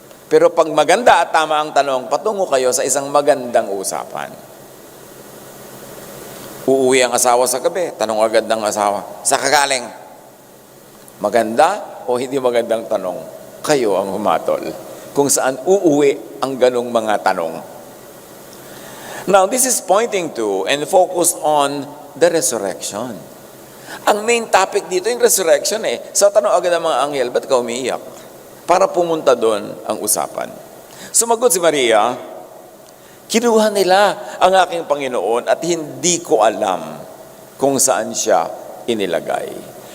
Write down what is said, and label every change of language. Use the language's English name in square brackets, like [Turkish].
[Filipino] Pero pag maganda at tama ang tanong, patungo kayo sa isang magandang usapan. Uuwi ang asawa sa gabi, tanong agad ng asawa, sa kagaling? Maganda o hindi magandang tanong? Kayo ang humatol. Kung saan uuwi ang ganong mga tanong. [English] Now, this is pointing to and focused on the resurrection. [Filipino] Ang main topic dito yung resurrection eh. So tanong agad ng mga anghel, ba't ka umiiyak? Para pumunta doon ang usapan. Sumagot si Maria, kinuha nila ang aking Panginoon at hindi ko alam kung saan siya inilagay.